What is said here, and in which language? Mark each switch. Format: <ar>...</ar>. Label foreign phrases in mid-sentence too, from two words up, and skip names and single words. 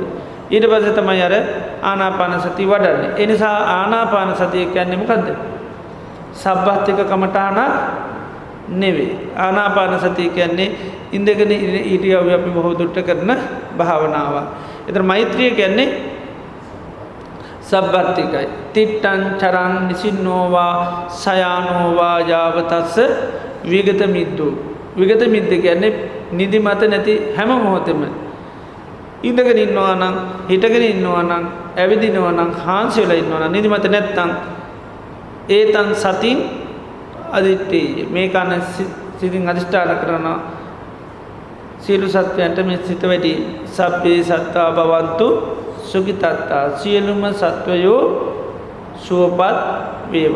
<si>ඊට පස්සේ තමයි අර ආනාපාන සතිය වඩන්නේ. ඒ නිසා ආනාපාන සතිය කියන්නේ මොකද්ද?</si> <pi>සබ්බත්තික කමඨාන</pi> <si>නෙවෙයි. ආනාපාන සතිය කියන්නේ ඉඳගෙන ඉරියව්ව අපි බොහෝ දුරට කරන භාවනාව. ඒතර මෛත්‍රිය කියන්නේ සබ්බත්තිකයි.</si> <pi>තිට්ඨං චරං නිසින්නෝවා සයානෝවා යාවතස්ස විගත මිද්දෝ.</pi> <si>විගත මිද්ද කියන්නේ නිදිමත නැති හැම මොහොතෙම ඉඳගෙන ඉන්නවා නම් හිටගෙන ඉන්නවා නම් ඇවිදිනවා නම් හාන්සි වෙලා ඉන්නවා නම් නිදිමත නැත්තම්</si> <pi>ඒතං සතින් අදිට්ඨි</pi> <si>මේ කන සිතින් අදිෂ්ඨාන කරනවා සියලු සත්වයන්ට මේ සිත වැඩි</si> <pi>සබ්බේ සත්තා භවන්තු සුඛිතත්තා</pi> <si>සියලුම සත්වයෝ සුවපත් වේවා.</si>